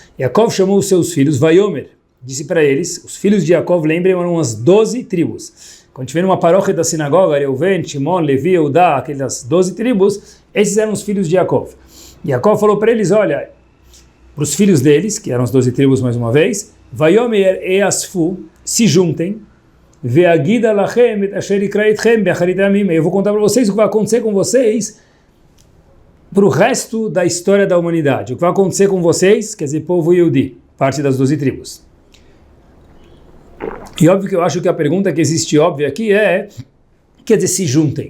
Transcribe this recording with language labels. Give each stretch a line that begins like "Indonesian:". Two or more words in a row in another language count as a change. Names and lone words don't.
Portuguese: Yaakov chamou os seus filhos, Vayomer, disse para eles, os filhos de Yaakov, lembrem, eram as 12 tribos. Quando tiver uma paróquia da sinagoga, Reuven, Shimon, Levi, Eudá, aquelas 12 tribos, esses eram os filhos de Yaakov. Yaakov falou para eles, olha, para os filhos deles, que eram as 12 tribos mais uma vez,
Hebrew: ויאמר ה אספו,
Portuguese: se juntem,
Hebrew: ואגידה לכם את אשר יקרא אתכם באחרית הימים.
Portuguese: Eu vou contar para vocês o que vai acontecer com vocês para o resto da história da humanidade. O que vai acontecer com vocês, quer dizer, povo Yehudi, parte das 12 tribos. E óbvio que eu acho que a pergunta que existe óbvia aqui é, quer dizer, se juntem.